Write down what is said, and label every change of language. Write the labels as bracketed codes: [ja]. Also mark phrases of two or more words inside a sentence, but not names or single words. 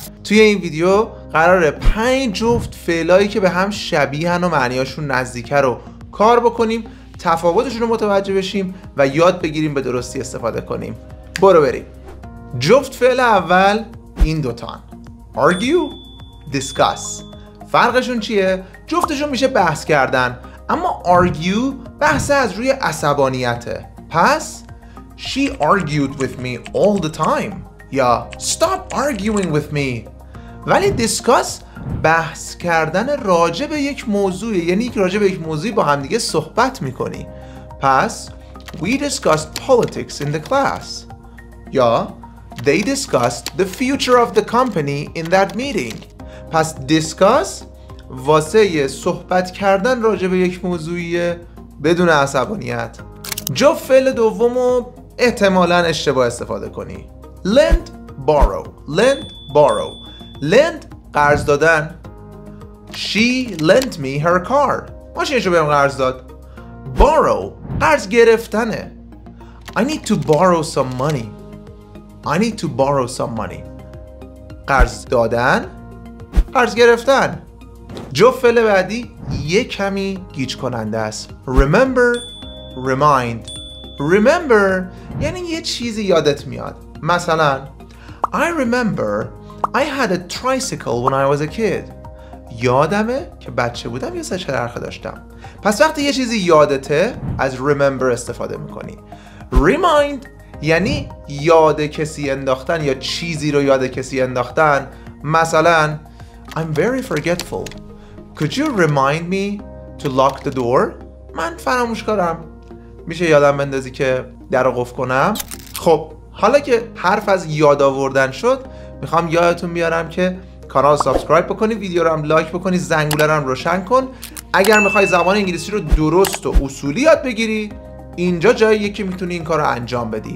[fa] توی این ویدیو قراره 5 جفت فعلایی که به هم شبیهن و معنیاشون نزدیکه رو کار بکنیم، تفاوتشون رو متوجه بشیم و یاد بگیریم به درستی استفاده کنیم. برو بریم. جفت فعل اول این دوتان، argue، discuss. فرقشون چیه؟ جفتشون میشه بحث کردن، اما argue بحث از روی عصبانیته. پس [en] she argued with me all the time [fa] یا [en] stop arguing with me. [fa] ولی discuss بحث کردن راجع به یک موضوع، یعنی راجع به یک موضوعی با هم دیگه صحبت میکنی. پس [en] we discussed politics in the class [fa] یا [en] they discussed the future of the company in that meeting. [fa] پس discuss واسه صحبت کردن راجع به یک موضوعی بدون عصبانیت. جفت فعل دومو احتمالاً اشتباه استفاده کنی. [en] lend borrow. lend [fa] قرض دادن. [en] she lent me her car. [fa] ماشینشو بهم قرض داد. borrow قرض گرفتنه. [en] I need to borrow some money. [fa] قرض دادن، قرض گرفتن. جفت فعل بعدی یک کمی گیج کننده است. remember یعنی یه چیزی یادت میاد. مثلا [en] I remember I had a tricycle when I was a kid. [fa] یادمه که بچه بودم یه سه‌چرخه داشتم. پس وقتی یه چیزی یادته از remember استفاده میکنی. remind یعنی یاد کسی انداختن یا چیزی رو یاد کسی انداختن. [en] مثلا I'm very forgetful. Could you remind me to lock the door? [fa] من فراموشکارم. میشه یادم بندازی که در رو قفل کنم؟ خب حالا که حرف از یاد آوردن شد، میخوام یادتون بیارم که کانال سابسکرایب بکنی، ویدیو رو هم لایک بکنی، زنگوله رو هم روشن کن. اگر میخوای زبان انگلیسی رو درست و اصولی یاد بگیری، اینجا جاییه که میتونی این کار رو انجام بدی.